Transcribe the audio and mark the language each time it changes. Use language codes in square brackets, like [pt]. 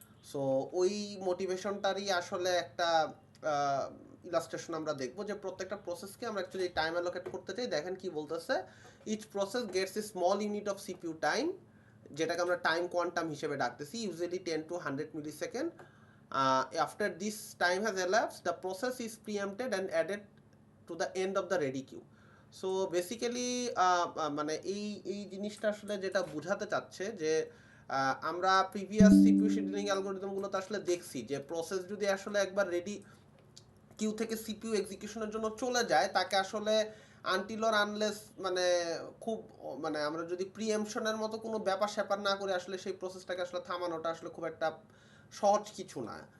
[bn] So ওই মোটিভেশনটারই আসলে একটা ইলাস্ট্রেশন আমরা দেখবো যে প্রত্যেকটা প্রসেসকে আমরা অ্যাকচুয়ালি টাইম অ্যালোকেট করতে চাই। দেখেন কি বলতেছে, [en] each process gets a small unit of CPU time, [bn] যেটাকে আমরা টাইম কোয়ান্টাম হিসেবে ডাকতেছি, usually 10 to 100 millisecond. [en] After this time has elapsed, the process is preempted and added to the end of the ready queue. [bn] So basically মানে এই জিনিসটা আসলে যেটা বোঝাতে চাচ্ছে যে আমরা প্রিভিয়াস সিপিইউ শিডিউলিং অ্যালগোরিদমগুলোতে আসলে দেখছি যে প্রসেস যদি আসলে একবার রেডি কিউ থেকে সিপিইউ এক্সিকিউশনের জন্য চলে যায় তাকে আসলে আনটিল অর আনলেস মানে খুব মানে আমরা যদি প্রিএমশনের মতো কোনো ব্যাপার স্যাপার না করে আসলে সেই প্রসেসটাকে আসলে থামানোটা আসলে খুব একটা সহজ কিছু না।